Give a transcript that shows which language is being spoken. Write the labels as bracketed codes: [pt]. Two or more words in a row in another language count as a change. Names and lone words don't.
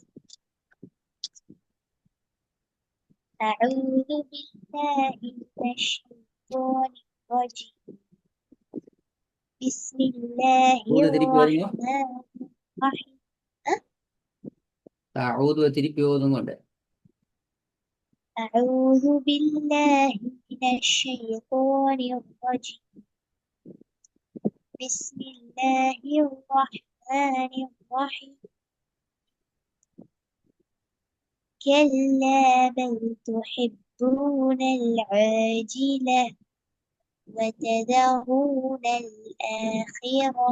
[ar] أعوذ بالله من الشيطان الرجيم. [ta] ஊத [ar] பிஸ்மில்லாஹிர் [ta] திருப்பி ஓதுங்க. [ar] الرحمن الرحيم. [ta] ஊதுவ திருப்பி ஓதுங்க. [ar] أعوذ بالله من الشيطان الرجيم. بسم الله الرحمن الرحيم. كلا بل تحبون العاجلة وتذرون الآخرة.